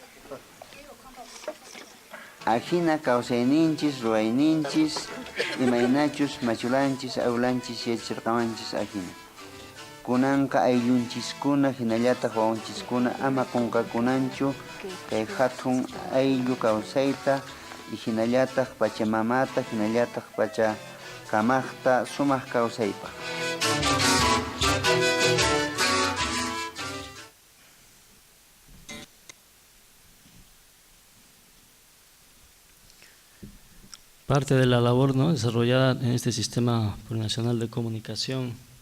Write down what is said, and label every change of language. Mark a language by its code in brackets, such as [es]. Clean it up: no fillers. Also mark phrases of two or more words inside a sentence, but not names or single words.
[qu] Ajina kawsayninchis, ruwayninchis, imaynachus machulanchis, awlanchis, yachirqamanchis ajina. Kunanqa ayllunchiskuna, hinallataq wawanchiskuna ama qunqakunanchu kay hatun ayllu kawsayta y hinallataq Pachamamata, hinallataq Pachakamaqta sumaq kawsaypaq. [es] Parte de la labor, ¿no?, desarrollada en este sistema plurinacional de comunicación